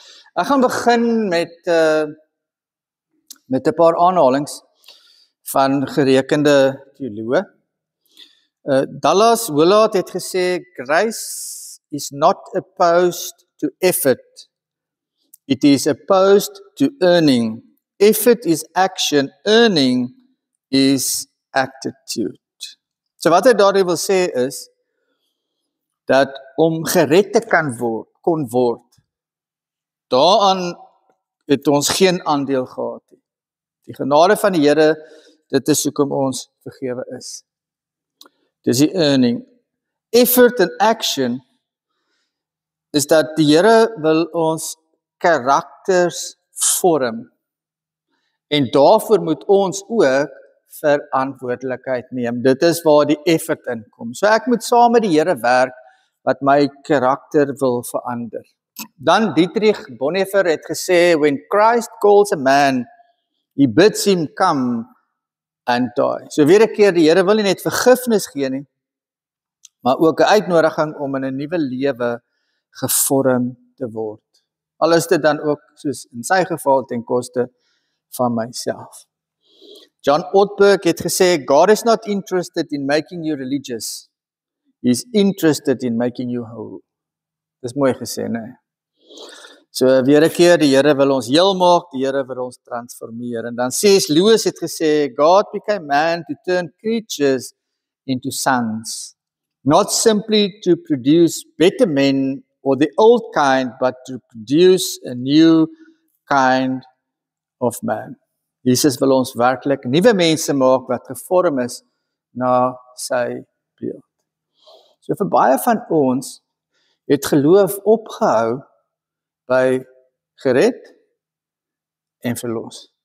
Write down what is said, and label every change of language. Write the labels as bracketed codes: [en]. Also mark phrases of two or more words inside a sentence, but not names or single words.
[af] Ek gaan begin met 'n paar aanhalings van gerekende teoloë. Dallas Willard het gesê, [en] grace is not opposed to effort. It is opposed to earning. Effort is action, earning is attitude. [af] So wat hy daardie wil sê is, dat om gered te kon word, daaraan het ons geen aandeel gehad nie. Die genade van die Here, dit is hoekom ons vergewe is. Dis die earning. [en] Effort and action [af] is dat die Here wil ons karakters vorm. En daarvoor moet ons ook verantwoordelikheid neem. Dit is waar die effort inkom. So ek moet saam met die Here werk wat my karakter wil verander. Dan Dietrich Bonhoeffer het gesê, [en] when Christ calls a man, he bids him come and die. [af] So weer 'n keer, die Here wil nie net vergifnis gee nie, maar ook 'n uitnodiging om in 'n nuwe lewe gevorm te word. Al is dit dan ook, soos in sy geval, ten koste van myself. [en] John Ortberg [af] het gesê, [en] God is not interested in making you religious. He is interested in making you whole. [af] Dis mooi gesê, nee. So weer 'n keer, die Here wil ons heel maak, die Here wil ons transformeer. En dan C.S. Lewis het gesê, [en] God became man to turn creatures into sons. Not simply to produce better men or the old kind, but to produce a new kind of man. [af] Jesus wil ons werklik nuwe mense maak wat gevorm is na sy beeld. So vir baie van ons het geloof opgehou by gered en verlos.